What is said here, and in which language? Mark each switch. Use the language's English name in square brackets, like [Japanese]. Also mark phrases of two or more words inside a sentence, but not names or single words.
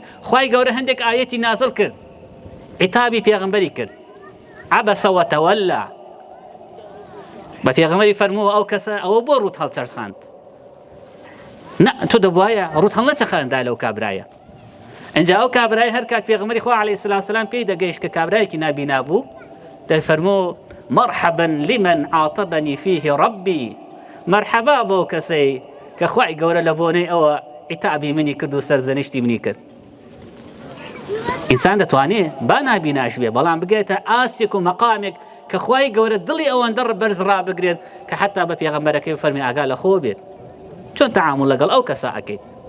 [Central Kurdish] خوای گەورە هەندێک ئایەتی نازڵ کرد عیتابی پێغەمبەری کرد [Arabic] عەبەسە وەتەوەلە [Central Kurdish] بە پێغەمبەری فەرمووە ئەو کەسە ئەوە بۆ ڕوت هەڵچەرخاند. تۆ دەبوایە ڕوت هەڵ نەچەخەندا لەو کابرایە. ئەنجا ئەو کابرای هەر کات پێغەمبەری خوا [Arabic] عەلەیهی سەلات وسەلام [Central Kurdish] پێی دەگەیشت کە کابرایەکی نابینا بوو دەفەرموو [Arabic] مرحبا لمن عاقبني فيه ربي [Central Kurdish] مرحبا بۆ کەسەی کە خوای گەورە لە بۆنەی ئەوە عیتابی منی کرد و سەرزەنیشتی منی کرد. ئینسان دەتوانێت با نابیناش بێ بەڵام بگێتە ئاستێک و مەقامێک کە خوای گەورە دڵی ئەوەندە بەرز ڕابگرێت کە حتا بە پێغەمبەرەکەی فەرمی ئاگا لە خۆ بێت چۆن تەعامل لەگەڵ ئەو کەسە ئەکەیت.